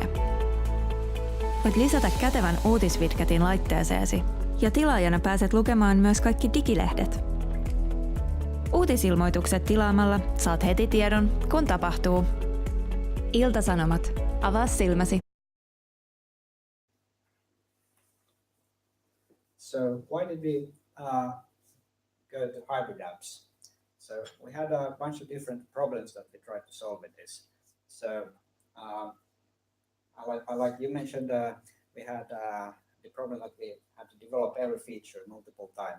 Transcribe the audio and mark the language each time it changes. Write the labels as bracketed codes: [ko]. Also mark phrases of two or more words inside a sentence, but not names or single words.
[fi] Voit lisätä kätevän uutiswidgetin laitteeseesi. Ja tilaajana pääset lukemaan myös kaikki digilehdet. Uutisilmoitukset tilaamalla saat heti tiedon, kun tapahtuu. Ilta-Sanomat. Avaa silmäsi. [en] So why did we go to hybrid apps? So we had a bunch of different problems that we tried to solve with this. So like you mentioned, we had the problem that we had to develop every feature multiple times.